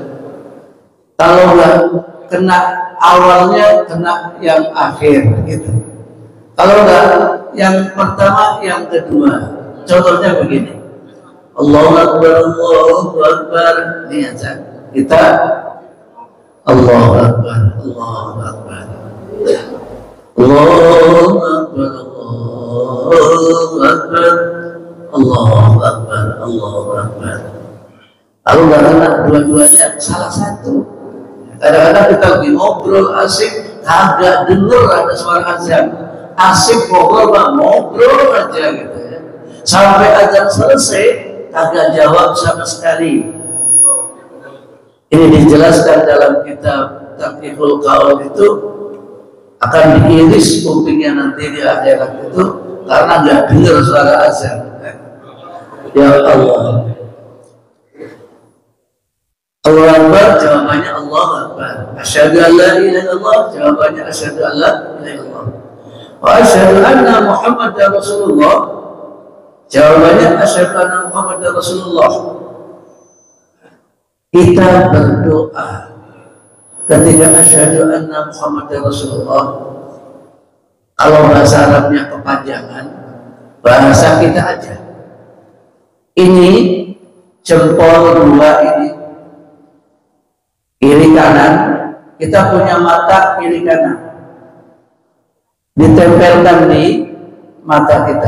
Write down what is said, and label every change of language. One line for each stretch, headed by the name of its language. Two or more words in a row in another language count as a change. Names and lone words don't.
Indonesian: Kalau nggak kena awalnya, kena yang akhir gitu. Kalau nggak yang pertama, yang kedua. Contohnya begini,
Arabic: الله أكبر، الله أكبر.
Indonesian: Ini azan.
Arabic: Kita الله أكبر، الله أكبر، الله أكبر، الله أكبر، الله أكبر، الله أكبر.
Indonesian: Kalau nggak kena dua-duanya, salah satu. Kadang-kadang kita lagi ngobrol asik, kagak dengar ada suara azan. Asik ngobrol aja gitu ya. Sampai azan selesai, kagak jawab sama sekali. Ini dijelaskan dalam kitab Taqiful Qaul, itu akan diiris kupingnya nanti di akhirat itu karena nggak dengar suara azan.
Arabic: يا الله. الله أكبر, jawabannya الله أكبر. أشهد أن لا إله إلا الله, jawabannya أشهد أن لا إله إلا الله. وأشهد أن محمدا رسول الله, jawabannya أشهد أن محمدا رسول الله.
Indonesian: Kita berdoa ketika
Arabic: أشهد أن محمدا رسول الله.
Indonesian: Kalau bahasa Arabnya kepanjangan, bahasa kita aja. Ini jempol dua ini, kiri kanan, kita punya mata kiri kanan, ditempelkan di mata kita.